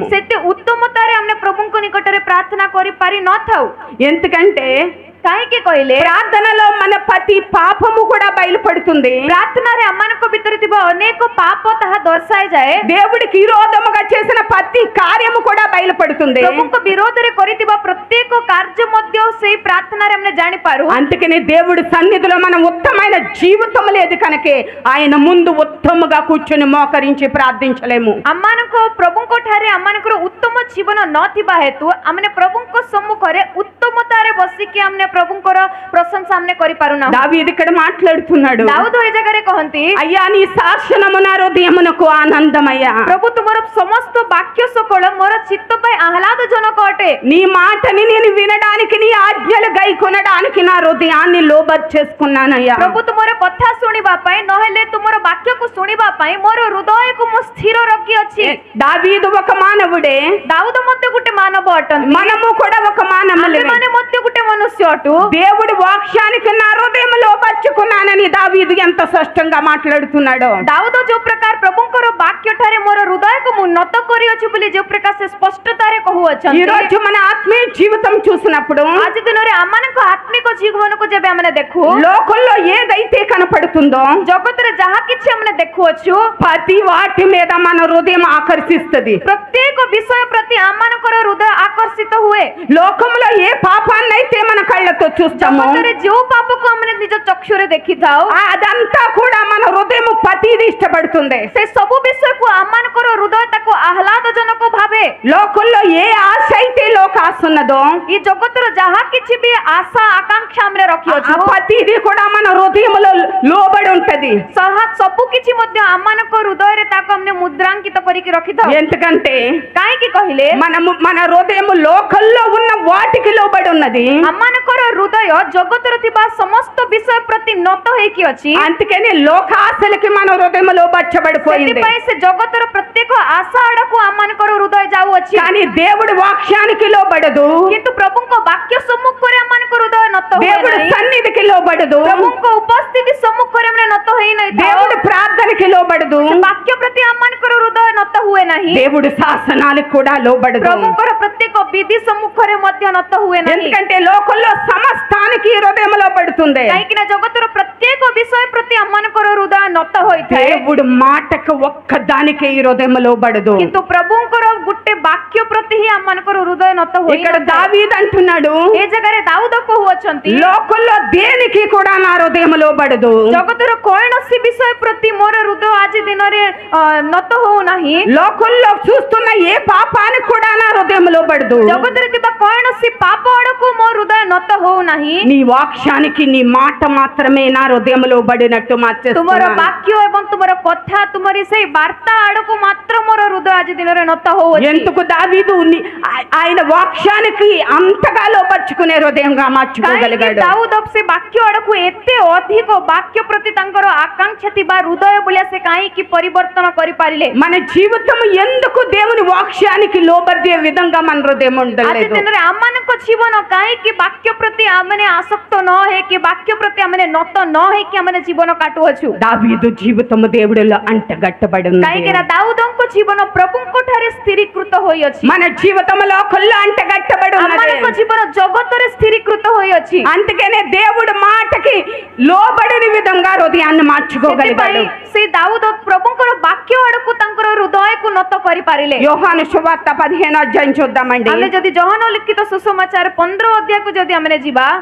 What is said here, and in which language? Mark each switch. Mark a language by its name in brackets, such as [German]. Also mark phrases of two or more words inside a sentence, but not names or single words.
[Odia] ସେତେ ଉତ୍ତମତାରେ ଆମେ ପ୍ରଭୁଙ୍କ ନିକଟରେ ପ୍ରାର୍ଥନା କରିପାରି ନଥାଉ. [Telugu] ఎందుకంటే [Odia] କାହିଁକି କହିଲେ [Telugu] ప్రార్థనలో మన ప్రతి పాపము కూడా బయలుపడుతుంది. [Odia] ପ୍ରାର୍ଥନାରେ ଆମମାନଙ୍କ ଭିତରେ ଥିବା ଅନେକ ପାପ ତାହା ଦର୍ଶାଯାଏ. [Telugu] దేవుడికి విరోధముగా చేసిన ప్రతి కార్యము కూడా బయలుపడుతుంది. [Odia] ପ୍ରଭୁଙ୍କ ବିରୋଧରେ କରିଥିବା ପ୍ରତ୍ୟେକ କାର୍ଯ୍ୟ ମଧ୍ୟ ସେଇ ପ୍ରାର୍ଥନାରେ ଆମେ ଜାଣିପାରୁ. [Telugu] అందుకనే దేవుడి సన్నిధిలో మనం ఉత్తమమైన జీవితం లేదు కనుకే ఆయన ముందు ఉత్తమగా కూర్చొని మోకరించి ప్రార్థించలేము. [Odia] ଆମମାନଙ୍କ ପ୍ରଭୁଙ୍କ ଠାରେ ଆମମାନଙ୍କର ଉତ୍ତମ ଜୀବନ ନଥିବା ହେତୁ ଆମେ ପ୍ରଭୁଙ୍କ ସମ୍ମୁଖରେ ଉତ୍ତମତାରେ ବସିକି ଆମେ ପ୍ରଭୁଙ୍କର ପ୍ରଶଂସା ଆମେ କରିପାରୁନା. [Telugu] దావీదు ఇక్కడ మాట్లాడుతున్నాడు. [Odia] ଦାଉଦ ଏ ଜାଗାରେ କହନ୍ତି [Telugu] అయ్యా నీ శాసనము నా హృదయమునకు ఆనందమయ్యా. [Odia] ପ୍ରଭୁ ତୁମର ସମସ୍ତ ବାକ୍ୟ ସକଳ ମୋର ଚିତ୍ତ ପାଇଁ ଆହ୍ଲାଦଜନକ ଅଟେ. [Telugu] నీ మాటని నేను వినడానికి నీ ఆజ్ఞలు గైకొనడానికి నా హృదయాన్ని లోబర్చేసుకున్నానయ్యా. [Odia] ପ୍ରଭୁ ତୁମର କଥା ଶୁଣିବା ପାଇଁ ନହେଲେ ତୁମର ବାକ୍ୟକୁ ଶୁଣିବା ପାଇଁ ମୋର ହୃଦୟକୁ ମୁଁ ସ୍ଥିର ରଖିଅଛି. [Telugu] దావీదు ఒక మానవుడే, [Odia] ଦାଉଦ ମଧ୍ୟ ଗୋଟେ ମାନବ ଅଟନ୍ତି. [Telugu] మనము కూడా ఒక మానవులమే. [Odia] ଆମେମାନେ ମଧ୍ୟ ଗୋଟେ ମନୁଷ୍ୟ ଅଟୁ. [Telugu] దేవుడి వాక్యానికి నా హృదయం లోబర్చుకున్నానని దావీదు ఎంత స్పష్టంగా మాట్లాడుతున్నాడో. [Odia] ଦାଉଦ ଯୋଉ ପ୍ରକାର ପ୍ରଭୁଙ୍କର ବାକ୍ୟ ଠାରେ ମୋର ହୃଦୟକୁ ମୁଁ ନତ କରିଅଛି ବୋଲି ଯୋଉ ପ୍ରକାର ସେ ସ୍ପଷ୍ଟତାରେ [Telugu] ఈ [Odia] କହୁଅଛନ୍ତି. [Telugu] రోజు మన ఆత్మీయ జీవితం చూసినప్పుడు [Odia] ଆଜି ଦିନରେ ଆମମାନଙ୍କ ଆତ୍ମିକ ଜୀବନକୁ ଯେବେ ଆମେ ଦେଖୁ [Telugu] లోకంలో ఏదైతే కనపడుతుందో [Odia] ଜଗତରେ ଯାହା କିଛି ଆମେ ଦେଖୁଅଛୁ [Telugu] ప్రతి వాటి మీద మన హృదయం ఆకర్షిస్తుంది. [Odia] ପ୍ରତ୍ୟେକ ବିଷୟ ପ୍ରତି ଆମମାନଙ୍କର ହୃଦୟ ଆକର୍ଷିତ ହୁଏ. [Telugu] లోకంలో ఏ పాపాన్నైతే మన కళ్ళతో చూస్తామో [Odia] ଜଗତରେ ଯୋଉ ପାପକୁ ଆମେ ନିଜ ଚକ୍ଷୁରେ ଦେଖିଥାଉ [Telugu] అదంతా కూడా మన హృదయం ప్రతిదీ ఇష్టపడుతుంది. [Odia] ସେ ସବୁ ବିଷୟକୁ ଆମମାନଙ୍କର ହୃଦୟ ତାକୁ ଆହ୍ଲାଦଜନକ ଭାବେ. [Telugu] లోకంలో ఏ ఆశ అయితే లోకాశ ఉన్నదో [Odia] ఈ ଜଗତର ଯାହା କିଛି ବି ଆଶା ଆକାଂକ୍ଷା ଆମେ [Telugu] ఆ [Odia] ରଖିଅଛୁ [Telugu] ప్రతిదీ కూడా మన హృదయంలో లోబడి ఉంటది. [Odia] ସବୁ କିଛି ମଧ୍ୟ ଆମମାନଙ୍କ ହୃଦୟରେ ତାକୁ ଆମେ ମୁଦ୍ରାଙ୍କିତ କରିକି ରଖିଥାଉ. [Telugu] ఎందుకంటే [Odia] କାହିଁକି କହିଲେ [Telugu] మన హృదయం లోకంలో ఉన్న వాటికి లోబడి ఉన్నది. [Odia] ଆମମାନଙ୍କର ହୃଦୟ ଜଗତରେ ଥିବା ସମସ୍ତ ବିଷୟ ପ୍ରତି ନତ ହେଇକି ଅଛି. [Telugu] అందుకని లోకాశలకి మన హృదయం లోబర్చబడిపోయింది. [Odia] ସେଥିପାଇଁ ସେ ଜଗତର ପ୍ରତ୍ୟେକ ଆଶା ଆଡକୁ ଆମମାନଙ୍କର ହୃଦୟ ଯାଉଅଛି. [Telugu] కానీ దేవుడి వాక్యానికి లోబడదు. [Odia] କିନ୍ତୁ ପ୍ରଭୁଙ୍କ ବାକ୍ୟ ସମ୍ମୁଖରେ ଆମମାନଙ୍କ ହୃଦୟ ନତ ହୁଏ [Telugu] దేవుడి [Odia] ନାହିଁ. [Telugu] సన్నిధికి లోబడదు. [Odia] ପ୍ରଭୁଙ୍କ ଉପସ୍ଥିତି ସମ୍ମୁଖରେ ଆମେ ନତ ହେଇନଥାଉ. [Telugu] దేవుడి ప్రార్థనకి లోబడదు. [Odia] ବାକ୍ୟ ପ୍ରତି ଆମମାନଙ୍କର ହୃଦୟ ନତ ହୁଏ ନାହିଁ. [Telugu] దేవుడి శాసనాలకు కూడా లోబడదు. [Odia] ପ୍ରଭୁଙ୍କର ପ୍ରତ୍ୟେକ ବିଧି ସମ୍ମୁଖରେ ମଧ୍ୟ ନତ ହୁଏ ନାହିଁ. [Telugu] ఎందుకంటే లోకంలో సమస్తానికి హృదయం లోబడుతుంది. [Odia] କାହିଁକି ନା ଜଗତର ପ୍ରତ୍ୟେକ ବିଷୟ ପ୍ରତି ଆମମାନଙ୍କର ହୃଦୟ ନତ ହୋଇଥାଏ. [Telugu] దేవుడి మాటకు ఒక్కదానికే ఈ హృదయం లోబడదు. [Odia] କିନ୍ତୁ ପ୍ରଭୁଙ୍କର ଗୋଟେ ବାକ୍ୟ ପ୍ରତି ହିଁ ଆମମାନଙ୍କର ହୃଦୟ ନତ [Telugu] ఇక్కడ [Odia] ହୋଇଥାଏ. [Telugu] దావీదు అంటున్నాడు [Odia] ଏ ଜାଗାରେ ଦାଉଦ କହୁଅଛନ୍ତି [Telugu] లోకంలో దేనికి కూడా నా హృదయం లోబడదు. [Odia] ଜଗତର କୌଣସି ବିଷୟ ପ୍ରତି ମୋର ହୃଦୟ ଆଜି ଦିନରେ ନତ ହଉନାହିଁ. [Telugu] లోకంలో చూస్తున్న ఏ పాపానికి కూడా నా హృదయం లోబడదు. [Odia] ଜଗତରେ ଥିବା କୌଣସି ପାପ ଆଡକୁ ମୋ ହୃଦୟ ନତ ହଉନାହିଁ. [Telugu] నీ వాక్యానికి నీ మాట మాత్రమే నా హృదయం లోబడినట్టు [Odia] ତୁମର [Telugu] మార్చేస్తున్నాను. [Odia] ବାକ୍ୟ ଏବଂ ତୁମର କଥା ତୁମରି ସେଇ ବାର୍ତ୍ତା ଆଡକୁ ମାତ୍ର ମୋର ହୃଦୟ ଆଜି ଦିନରେ ନତ ହଉଅଛି. [Telugu] ఎందుకు దావీదు ఆయన వాక్యానికి అంతగా లోపరుచుకునే హృదయంగా [Odia] କାହିଁକି [Telugu] మార్చుకోగలిగాడు? [Odia] ଦାଉଦ ସେ ବାକ୍ୟ ଆଡକୁ ଏତେ ଅଧିକ ବାକ୍ୟ ପ୍ରତି ତାଙ୍କର ଆକାଂକ୍ଷା ଥିବା ହୃଦୟ ଭଳିଆ ସେ କାହିଁକି ପରିବର୍ତ୍ତନ କରିପାରିଲେ? [Telugu] మన జీవితం ఎందుకు దేవుని వాక్యానికి లోబడే విధంగా మన హృదయం [Odia] ଆଜି [Telugu] ఉండలేదు? [Odia] ଦିନରେ ଆମମାନଙ୍କ ଜୀବନ କାହିଁକି ବାକ୍ୟ ପ୍ରତି ଆମେ ଆସକ୍ତ ନ ହେଇକି ବାକ୍ୟ ପ୍ରତି ଆମେ ନତ ନ ହେଇକି ଆମେ ଜୀବନ କାଟୁଅଛୁ? [Telugu] దావీదు జీవితం దేవుడిలో అంటగట్టబడి [Odia] କାହିଁକି ନା [Telugu] ఉంది. [Odia] ଦାଉଦଙ୍କ ଜୀବନ ପ୍ରଭୁଙ୍କ ଠାରେ ସ୍ଥିରୀକୃତ ହୋଇଅଛି. [Telugu] మన జీవితంలో కొల్ల అంటగట్టబడి [Odia] ଆମମାନଙ୍କ [Telugu] ఉన్నది. [Odia] ଜୀବନ ଜଗତରେ ସ୍ଥିରୀକୃତ ହୋଇଅଛି. [Telugu] అందుకనే దేవుడి మాటకి లోబడిన విధంగా హృదయాన్ని మార్చుకోగలిగాడు. [Odia] ସେଥିପାଇଁ ସେ ଦାଉଦ ପ୍ରଭୁଙ୍କର ବାକ୍ୟ ଆଡକୁ ତାଙ୍କର ହୃଦୟକୁ ନତ କରିପାରିଲେ. [Telugu] యోహాను సువార్త 15 అధ్యాయం చూద్దామండి. [Odia] ଆମେ ଯଦି ଜହନ ଲିଖିତ ସୁସମାଚାର 15 ଅଧ୍ୟାୟକୁ ଯଦି ଆମେ ଯିବା